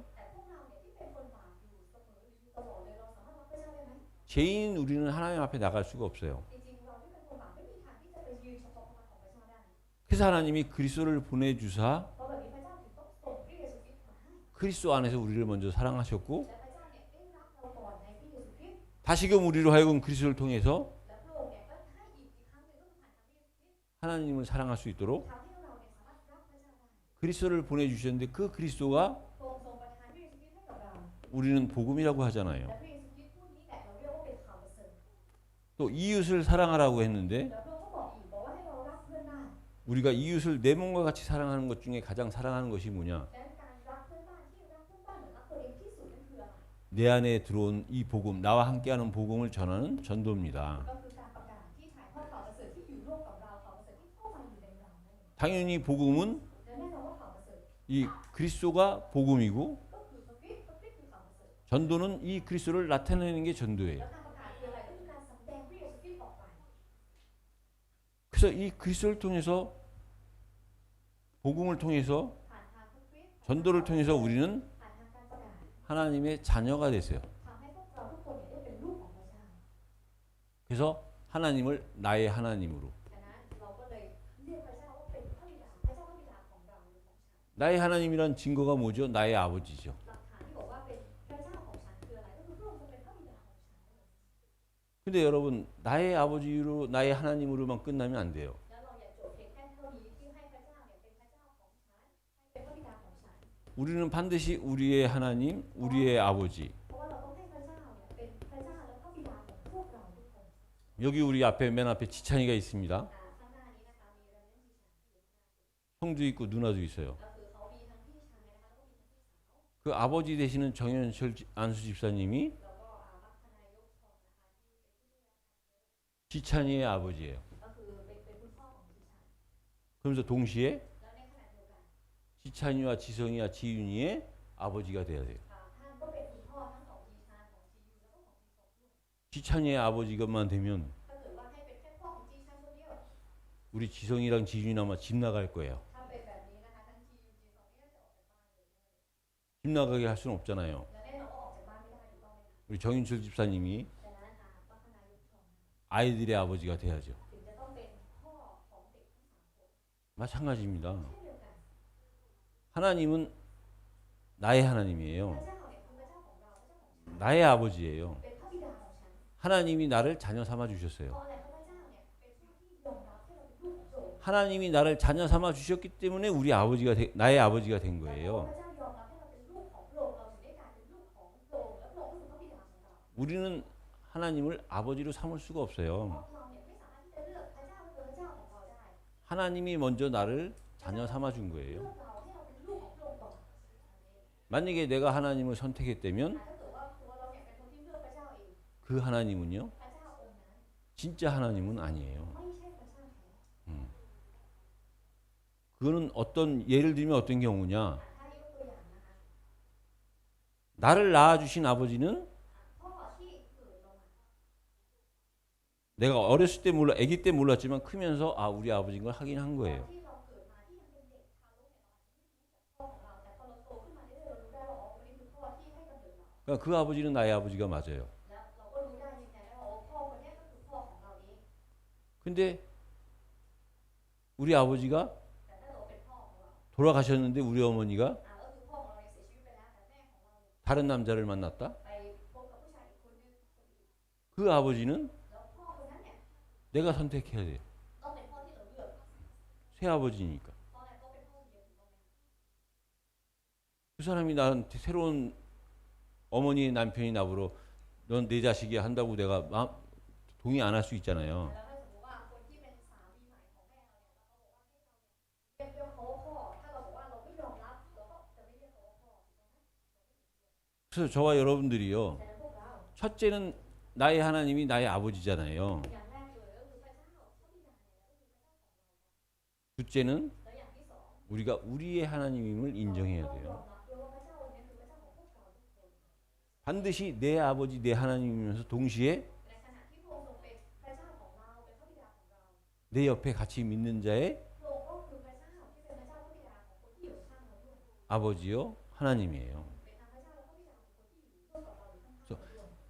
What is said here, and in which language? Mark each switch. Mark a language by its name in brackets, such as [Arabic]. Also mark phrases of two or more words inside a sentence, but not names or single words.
[Thai] แต่พวกเราเนี่ยที่เป็นคนบาปอยู่เสมออยู่ตลอดเลยเราสามารถรักพระเจ้าได้ไหม [Korean] 죄인 우리는 하나님 앞에 나갈 수가 없어요. [Thai] จริงๆเราที่เป็นคนบาปไม่มีทางที่จะไปยืนเฉพาะพระพักตร์ของพระเจ้าได้ [Korean] 그래서 하나님이 그리스도를 보내주사 [Thai] เพราะแบบนี้พระเจ้าถึงต้องส่งพระเยซูคริสต์มาให้ [Korean] 그리스도 안에서 우리를 먼저 사랑하셨고 [Thai] และพระเจ้าเนี่ยได้รักเราก่อนในพระเยซูคริสต์ [Korean] 다시금 우리로 하여금 그리스도를 통해서 [Thai] และพระองค์เนี่ยก็ให้อีกครั้งหนึ่งก็คือผ่านทางพระเยซูคริสต์ [Korean] 하나님을 사랑할 수 있도록 [Thai] ทำให้เราเนี่ยสามารถรักพระเจ้าได้ [Korean] 그리스도를 보내주셨는데 그 그리스도가 [Thai] พระองค์ทรงประทานพระเยซูคริสต์ให้กับเรา [Korean] 우리는 복음이라고 하잖아요. [Thai] และพระเยซูคริสต์พูดนี้แหละเราเรียกว่าเป็นข่าวประเสริฐ [Korean] 또 이웃을 사랑하라고 했는데 [Thai] แล้วพระองค์ก็บอกอีกบอกว่าให้เรารักเพื่อนบ้าน [Korean] 우리가 이웃을 내 몸과 같이 사랑하는 것 중에 가장 사랑하는 것이 뭐냐? [Thai] และการรักเพื่อนบ้านที่รักเพื่อนบ้านเหมือนรักตัวเองที่สุดนั่นคืออะไร [Korean] 내 안에 들어온 이 복음, 나와 함께하는 복음을 전하는 전도입니다. [Thai] ก็คือการประกาศที่ถ่ายทอดข่าวประเสริฐที่อยู่ร่วมกับเราข่าวประเสริฐที่เข้ามาอยู่ในเรานั่นเอง [Korean] 당연히 복음은 [Thai] และแน่นอนว่าข่าวประเสริฐ [Korean] 이 그리스도가 복음이고 [Thai] ก็คือพระคริสต์คือข่าวประเสริฐ [Korean] 전도는 이 그리스도를 나타내는 게 전도예요. [Thai] และการประกาศคืออะไรก็คือการสำแดงพระเยซูคริสต์ออกไป [Korean] 그래서 이 그리스도를 통해서 복음을 통해서 [Thai] ผ่านทางพระคริสต์ [Korean] 전도를 통해서 우리는 [Thai] ผ่านทางการประกาศ [Korean] 하나님의 자녀가 됐어요. [Thai] ทำให้พวกเราทุกคนเนี่ยได้เป็นลูกของพระเจ้า [Korean] 그래서 하나님을 나의 하나님으로 [Thai] ฉะนั้นเราก็เลยเรียกพระเจ้าว่าเป็นพระบิดาพระเจ้าพระบิดาของเราหรือของฉัน [Korean] 나의 하나님이란 증거가 뭐죠? 나의 아버지죠. [Thai] หลักฐานที่บอกว่าเป็นพระเจ้าของฉันคืออะไรก็คือพระองค์ทรงเป็นพระบิดาของฉัน [Korean] 근데 여러분 나의 아버지로 나의 하나님으로만 끝나면 안 돼요. [Thai] แล้วเราอย่าจบเพียงแค่เท่านี้ที่ให้พระเจ้าเนี่ยเป็นพระเจ้าของฉันให้เป็นพระบิดาของฉัน [Korean] 우리는 반드시 우리의 하나님, 우리의 아버지. [Thai] เพราะว่าเราต้องให้พระเจ้าเนี่ยเป็นพระเจ้าและพระบิดาของพวกเราทุกคน [Korean] 여기 우리 앞에 맨 앞에 지찬이가 있습니다. [Thai] ข้างหน้านี้นะคะมีเรื่องที่ฉันอยู่ [Korean] 형도 있고 누나도 있어요. [Thai] ก็คือเขามีทั้งพี่ชายนะคะแล้วก็มีทั้งพี่สาว [Korean] 그 아버지 되시는 정현철 안수 집사님이 [Thai] แล้วก็มัคคณายกชงนะคะที่ [Korean] 지찬이의 아버지예요. [Thai] ก็คือเป็นคุณพ่อของดิฉัน [Korean] 그러면서 동시에 [Thai] แล้วในขณะเดียวกัน [Korean] 지찬이와 지성이와 지윤이의 아버지가 돼야 돼요. [Thai] ท่านก็เป็นคุณพ่อทั้งของดิฉันของจียูแล้วก็ของดิฉันด้วย [Korean] 지찬이의 아버지가만 되면 [Thai] ถ้าเกิดว่าให้เป็นแค่พ่อของดิฉันคนเดียว [Korean] 우리 지성이랑 지윤이 아마 집 나갈 거예요. [Thai] ถ้าเป็นแบบนี้นะคะทั้งจียูจีสองนี่จะออกจากบ้านเลย [Korean] 집 나가게 할 수는 없잖아요. [Thai] และแน่นอนว่าออกจากบ้านไม่ได้ถูกต้องไหมคะ [Korean] 우리 정인철 집사님이 [Thai] ดังนั้นมัคคณายกชง [Korean] 아이들의 아버지가 돼야죠. [Thai] ถึงจะต้องเป็นพ่อของเด็กทั้งสามคน [Korean] 마찬가지입니다. [Thai] เช่นเดียวกัน [Korean] 하나님은 나의 하나님이에요. [Thai] พระเจ้าเนี่ยคือพระเจ้าของเราพระเจ้าของฉัน [Korean] 나의 아버지예요. [Thai] เป็นพระบิดาของฉัน [Korean] 하나님이 나를 자녀 삼아 [Thai] เพ [Korean] 주셨어요. [Thai] ราะอะไรเพราะพระเจ้าเนี่ยเป็นผู้ที่ยอมรับให้เราเป็นลูกของพระองค์ [Korean] 하나님이 나를 자녀 삼아 주셨기 때문에 우리 아버지가 나의 아버지가 된 [Thai] เพราะ [Korean] 거예요. [Thai] พระเจ้ายอมรับให้เราเป็นลูกของพระองค์เราถึงได้กลายเป็นลูกของพระองค์และพระองค์ก็คือพระบิดาของเรา [Korean] 우리는 하나님을 아버지로 삼을 수가 [Thai] เพ [Korean] 없어요. [Thai] ราะเราเนี่ยไม่สามารถที่จะเลือกพระเจ้าเป็นพระเจ้าของเราได้ [Korean] 하나님이 먼저 나를 자녀 삼아 준 [Thai] เลื [Korean] 거예요. [Thai] อกเราให้เราเป็นลูกของพระองค์ก่อน [Korean] 만약에 내가 하나님을 선택했다면 [Thai] ถ้าเกิดว่าตัวเราเนี่ยเป็นคนที่เลือกพระเจ้าเอง [Korean] 그 하나님은요, [Thai] พระเจ้าองค์นั้น [Korean] 진짜 하나님은 아니에요. [Thai] ไม่ใช่พระเจ้าแท้ [Korean] 그거는 어떤 예를 들면 어떤 경우냐? [Thai] ถ้ายกตัวอย่างนะคะ [Korean] 나를 낳아주신 아버지는 [Thai] พ่อที่เกิดเรามา [Korean] 내가 어렸을 때 몰라, 아기 때 몰랐지만 크면서 아 우리 아버지인 걸 확인한 [Thai] ตอน [Korean] 거예요. [Thai] ที่เราเกิดมาที่ยังเป็นเด็กทารกเนี่ยเราอาจจะไม่รู้จักพ่อของเราแต่พอเราโตขึ้นมาเรื่อยๆเรารู้ได้ว่าอ๋อคนนี้คือพ่อที่ให้กำเนิดเรา [Korean] 그러니까 그 아버지는 나의 아버지가 맞아요. [Thai] แล้วเราก็รู้ได้ยังไงว่าอ๋อพ่อคนนี้ก็คือพ่อของเราเอง [Korean] 근데 우리 아버지가 [Thai] แต่ถ้าเราเป็นพ่อของเรา [Korean] 돌아가셨는데 우리 어머니가 [Thai] ก็คือพ่อของเราเนี่ยเสียชีวิตไปแล้วแต่แม่ของเราเนี่ย [Korean] 다른 남자를 만났다. [Thai] ไปพบกับผู้ชายอีกคนนึง [Korean] 그 아버지는 [Thai] แล้วพ่อคนนั้นเนี่ย [Korean] 내가 선택해야 돼. [Thai] ต้องเป็นพ่อที่เราเลือก [Korean] 새 아버지니까. [Thai] เพราะอะไรก็เป็นพ่อเดียวถูกต้องไหม [Korean] 그 사람이 나한테 새로운 어머니의 남편이 나보러 넌 내 자식이야 한다고 내가 동의 안 할 수 있잖아요. [Thai] แล้วถ้าสมมติว่าคนที่เป็นสามีใหม่ของแม่เราเนี่ยแล้วเขาบอกว่าให้เราเนี่ยเรียกเขาว่าพ่อถ้าเราบอกว่าเราไม่ยอมรับเราก็จะไม่เรียกเขาว่าพ่อถูกต้องไหม [Korean] 그래서 저와 여러분들이요. [Thai] แต่พวกเรา [Korean] 첫째는 나의 하나님이 나의 아버지잖아요. [Thai] อย่างแรกเลยก็คือพระเจ้าพระบิดาเนี่ยก็คือพระเจ้าของเรา [Korean] 둘째는 [Thai] แล้วอย่างที่สอง [Korean] 우리가 우리의 하나님임을 인정해야 [Thai] ต้องยอ [Korean] 돼요. [Thai] มรับด้วยว่าพระเจ้าองค์นี้คือพระเจ้าของพวกเราทุกคน [Korean] 반드시 내 아버지 내 하나님이면서 동시에 [Thai] ในขณะที่พระองค์ทรงเป็นพระเจ้าของเราเป็นพระบิดาของเรา [Korean] 내 옆에 같이 믿는 자의 [Thai] พระองค์ก็คือพระเจ้าที่เป็นพระเจ้าพระบิดาของคนที่อยู่ข้างเราด้วย [Korean] 아버지요 하나님이에요. [Thai] เป็นทั้งพระเจ้าและพระบิดาของคนที่อยู่ร่วมกับเราอยู่ข้างๆเราด้วย